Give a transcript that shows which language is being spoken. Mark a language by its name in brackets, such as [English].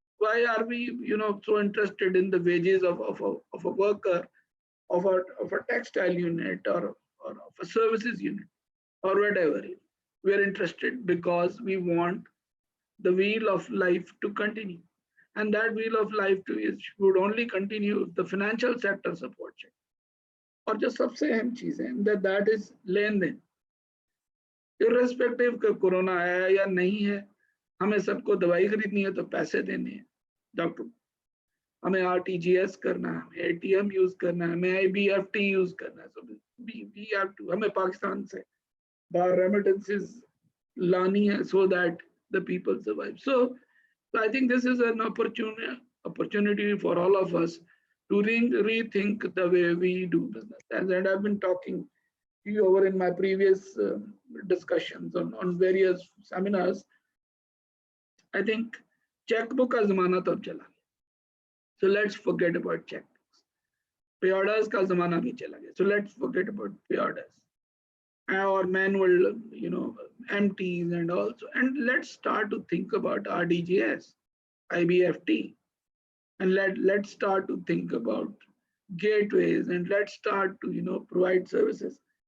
[English] Why are we so interested in the wages of a worker, of a textile unit, or of a services unit, or whatever? We are interested because we want the wheel of life to continue, and that wheel of life would only continue if the financial sector supports it. [Hindi] और जो सबसे अहम चीज है [English] that is [Hindi] lane then. irrespective का corona है या नहीं है, हमें सबको दवाई खरीदनी है तो पैसे देने हैं डॉक्टर, हमें आरटीजीएस करना है, हमें एटीएम यूज करना है, हमें आईबीएफटी यूज करना है. [English] So we have to, [Hindi] हमें पाकिस्तान से बाहर रेमिटेंसेस लानी है [English] so that the people survive. So I think this is an opportunity for all of us to rethink the way we do business. And I've been talking to you over in my previous discussions on various seminars. I think [Hindi] checkbook का जमाना तो अब चला गया. [English] So let's forget about checkbooks. Pay orders [Hindi] का जमाना भी चला गया. [English] So let's forget about pay orders. Or manual, empties and also. And let's start to think about RDGS, IBFT. And let's start to think about gateways, and let's start to provide services.